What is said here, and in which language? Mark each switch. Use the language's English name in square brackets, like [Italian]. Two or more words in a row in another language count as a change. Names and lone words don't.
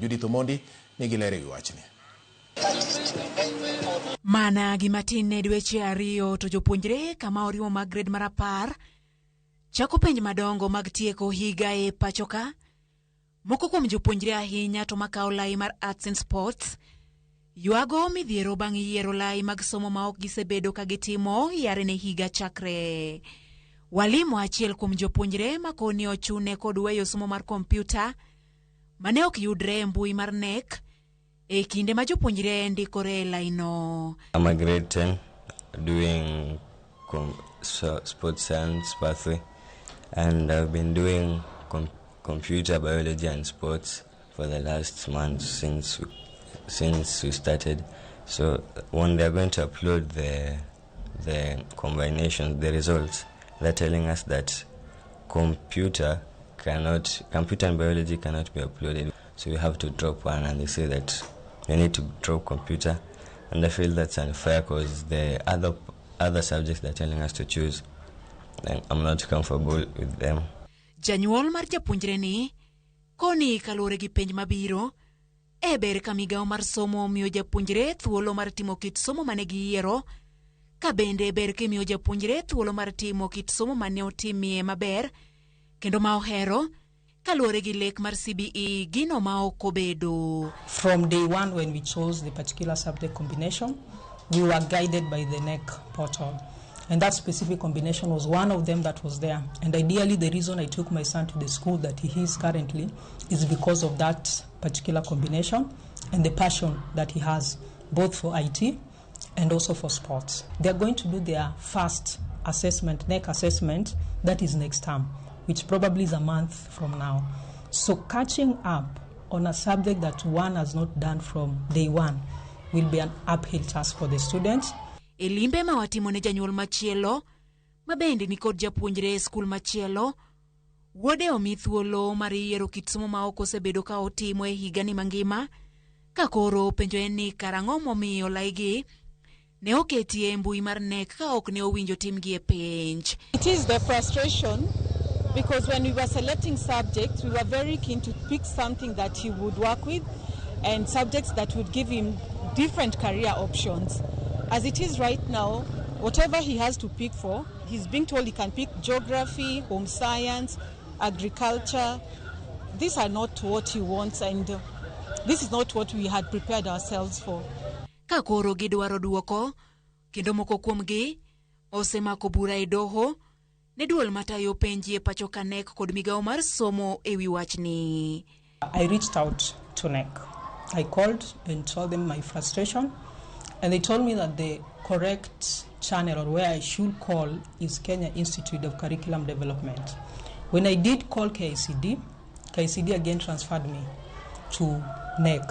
[Luo (Kenya and Tanzania)] Judith Omondi nigi ler ewi wachni. Mana gimatin ne dweche 2 to jopuonjre kama oriwo mag gred mar 10 chako penj madongo mag tieko higa e pacho ka. Moko kuom jopuonjre ahinya to makao lai mar [English] arts and sports [Luo (Kenya and Tanzania)] yuago midhiero bang' yiero lai mag somo ma ok gisebedo ka gitimo yare ne higa chakre. Walimu achiel kuom jopuonjre makoni ochune kod weyo somo mar kompyuta mane ok yudre mbui mar KNEC e kinde ma jopuonjre ndikore laino. [English] I'm a grade 10 doing sports science pathway, and I've been doing computer biology and sports for the last month since we started. So when they're going to upload the combination, the results, they're telling us that computer and biology cannot be uploaded. So we have to drop one, and they say that we need to drop computer, and I feel that's unfair because the other subjects they're telling us to choose, and I'm not comfortable with them. [Luo (Kenya and Tanzania)] Jonyuol mar japuonjre ni koni kalore gi penj mabiro ber ka migawo mar somo miyo japuonjre thuolo mar timo kit somo mane giyiero, ka bende ber ka miyo japuonjre thuolo mar timo kit somo mane otimie maber kendo ma ohero kalore gi lek mar CBE gino ma ok obedo. [English] From day one, when we chose the particular subject combination, we were guided by the KNEC portal. And that specific combination was one of them that was there. And ideally, the reason I took my son to the school that he is currently is because of that particular combination and the passion that he has, both for IT and also for sports. They're going to do their first assessment, KNEC assessment, that is next term, which probably is a month from now. So catching up on a subject that one has not done from day one will be an uphill task for the students. [Luo (Kenya and Tanzania)] Elimbe ma watimo ne janyuol machielo mabende ni kod japuonjre e skul machielo wuode omi thuolo mar yiero kit somo ma ok osebedo ka otimo e higa ni mangima, ka koro penjo en ni karang'o momiyo laigi ne oketie mbui mar KNEC ka ok ne owinjo timgi e penj. [English] It is the frustration because when we were selecting subjects, we were very keen to pick something that he would work with and subjects that would give him different career options. As it is right now, whatever he has to pick for, he's being told he can pick geography, home science, agriculture. These are not what he wants, and this is not what we had prepared ourselves for. [Luo (Kenya and Tanzania)] Ka koro gidwaro duoko, kendo moko kuomgi osemako bura e doho ne duol matayo penji e pacho KNEC kod migawo mar somo e wi wachni. [English] I reached out to KNEC. I called and told them my frustration, and they told me that the correct channel or where I should call is Kenya Institute of Curriculum Development. When I did call KICD again transferred me to KNEC.